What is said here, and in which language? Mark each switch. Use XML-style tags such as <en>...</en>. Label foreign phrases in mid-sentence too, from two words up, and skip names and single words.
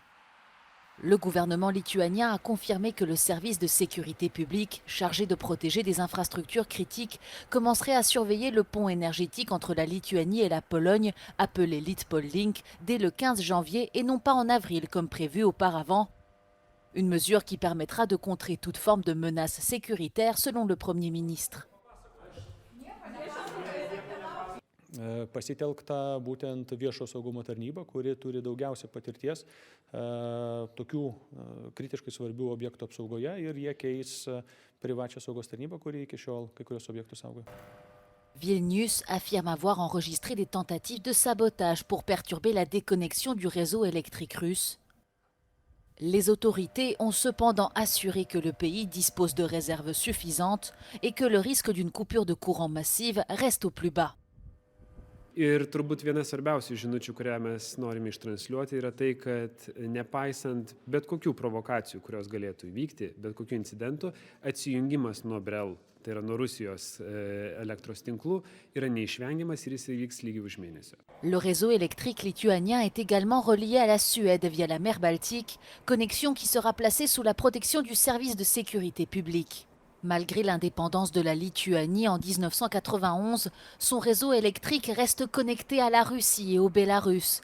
<fr>Le gouvernement lituanien a confirmé que le service de sécurité publique, chargé de protéger des infrastructures critiques, commencerait à surveiller le pont énergétique entre la Lituanie et la Pologne, appelé Litpol-Link, dès le 15 janvier et non pas en avril comme prévu auparavant. Une mesure qui permettra de contrer toute forme de menace sécuritaire, selon le Premier ministre.</fr> <lt>Pasitelkta būtent viešo saugumo tarnyba, kuri turi daugiausia patirties tokių kritiškai svarbių objektų apsaugoje ir jie keis privačią saugos tarnybą, kuri iki šiol kai kurios objektus saugo.</lt> <fr>Vilnius affirme avoir enregistré des tentatives de sabotage pour perturber la déconnexion du réseau électrique russe. Les autorités ont cependant assuré que le pays dispose de réserves suffisantes et que le risque d'une coupure de courant massive reste au plus bas.</fr> <lt>Ir turbūt viena svarbiausių žinučių, kurią mes norime ištransliuoti, yra tai, kad nepaisant bet kokių provokacijų, kurios galėtų įvykti, bet kokių incidentų, atsijungimas nuo BRELL, tai yra nuo Rusijos elektros tinklų, yra neišvengiamas ir jis įvyks lygiai už mėnesio.</lt> <fr>Le réseau électrique lituanien est également relié à la Suède via la mer Baltique, connexion qui sera placée sous la protection du service de sécurité publique. Malgré l'indépendance de la Lituanie en 1991, son réseau électrique reste connecté à la Russie et au Bélarus.</fr>